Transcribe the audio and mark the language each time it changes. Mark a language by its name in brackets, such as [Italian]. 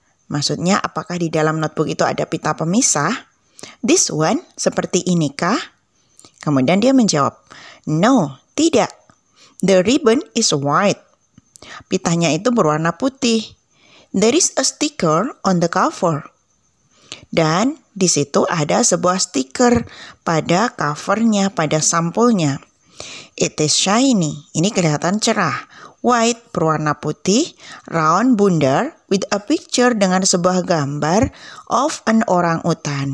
[Indonesian] Maksudnya apakah di dalam notebook itu ada pita pemisah? [English] This one, [Indonesian] seperti inikah? Kemudian dia menjawab, [English] no, [Indonesian] tidak. [English] The ribbon is white. [Indonesian] Pitanya itu berwarna putih. [English] There is a sticker on the cover. [Indonesian] Dan di situ ada sebuah stiker pada covernya, pada sampulnya. [English] It is shiny. [Indonesian] Ini kelihatan cerah. [English] White [Indonesian] berwarna putih, [English] round [Indonesian] bundar [English] with a picture [Indonesian] dengan sebuah gambar [English] of an [Indonesian] orang utan.